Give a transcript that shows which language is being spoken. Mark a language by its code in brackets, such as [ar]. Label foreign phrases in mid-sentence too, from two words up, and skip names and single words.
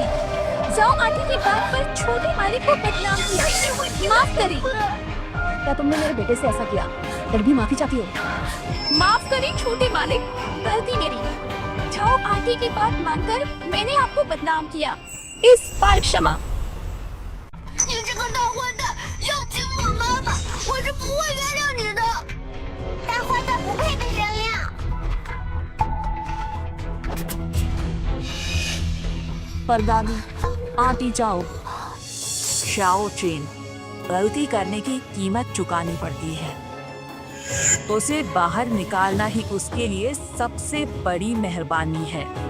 [hi] जाओ आंटी की बात पर छोटे मालिक को बदनाम किया। माफ करें। क्या तुमने मेरे बेटे से ऐसा किया? फिर भी माफी चाहती हो? माफ करें छोटे मालिक, गलती मेरी। जाओ आंटी की बात मानकर मैंने आपको बदनाम किया। इस बार क्षमा। [zh] 你这个大坏蛋，要亲我妈妈，我是不会原谅你的。大坏蛋不配被原谅。 [hi] परदादी, आती जाओ। शाओ चेन, गलती करने की कीमत चुकानी पड़ती है। उसे बाहर निकालना ही उसके लिए सबसे बड़ी मेहरबानी है।